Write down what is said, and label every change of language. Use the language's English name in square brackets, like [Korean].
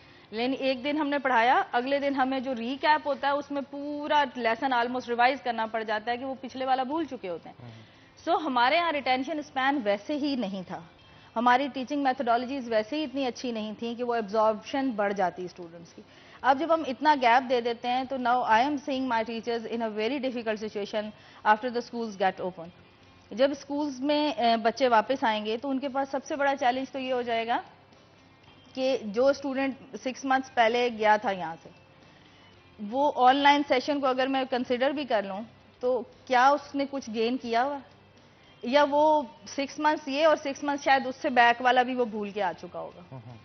[Urdu] لیکن ایک دن ہم نے پڑھایا, اگلے دن ہمیں جو ریکیپ ہوتا ہے اس میں پورا لیسن آلموسٹ ریوائز کرنا پڑ جاتا ہے کہ وہ پچھلے والا بھول چکے ہوتے ہیں. سو ہمارے یہاں ریٹینشن اسپین ویسے ہی نہیں تھا, ہماری ٹیچنگ میتھڈالوجیز ویسے ہی اتنی اچھی نہیں تھیں کہ وہ ایبزاربشن بڑھ جاتی اسٹوڈنٹس کی. اب جب ہم اتنا گیپ دے دیتے ہیں تو [English] Now I am seeing my teachers in a very difficult situation after the schools get open. [Urdu] جب اسکولز میں بچے واپس آئیں گے تو ان کے پاس سب سے بڑا چیلنج تو یہ ہو جائے گا کہ جو اسٹوڈنٹ 6 months پہلے گیا تھا یہاں سے, وہ آن لائن سیشن کو اگر میں کنسیڈر بھی کر لوں تو کیا اس نے کچھ گین کیا ہوا, یا وہ 6 months یہ اور 6 months شاید اس سے بیک والا بھی وہ بھول کے آ چکا ہوگا.